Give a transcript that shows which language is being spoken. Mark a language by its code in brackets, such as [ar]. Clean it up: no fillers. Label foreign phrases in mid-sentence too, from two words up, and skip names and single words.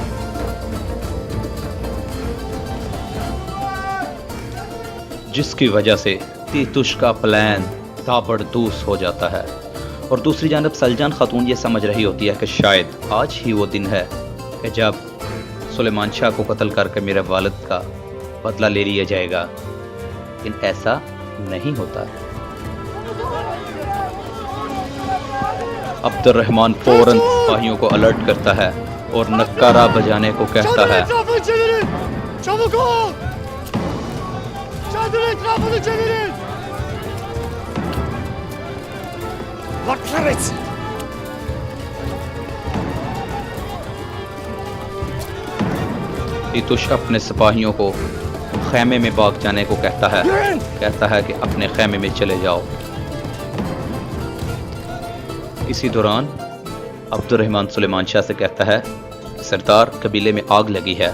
[ur] جس کی وجہ سے تیتش کا پلان تابڑتوڑ ہو جاتا ہے اور دوسری جانب سلجان خاتون یہ سمجھ رہی ہوتی ہے کہ شاید آج ہی وہ دن ہے کہ جب سلیمان شاہ کو قتل کر کے میرے والد کا بدلہ لے لیا جائے گا، لیکن ایسا نہیں ہوتا. عبدالرحمان فوراً سپاہیوں کو الرٹ کرتا ہے اور نقارہ بجانے کو کہتا ہے. [tr] Etrafını çevirin! Allah kahretsin! [ur] تیتش اپنے سپاہیوں کو خیمے میں بھاگ جانے کو کہتا ہے کہ اپنے خیمے میں چلے جاؤ. اسی دوران عبدالرحمان سلیمان شاہ سے کہتا ہے، سردار قبیلے میں آگ لگی ہے.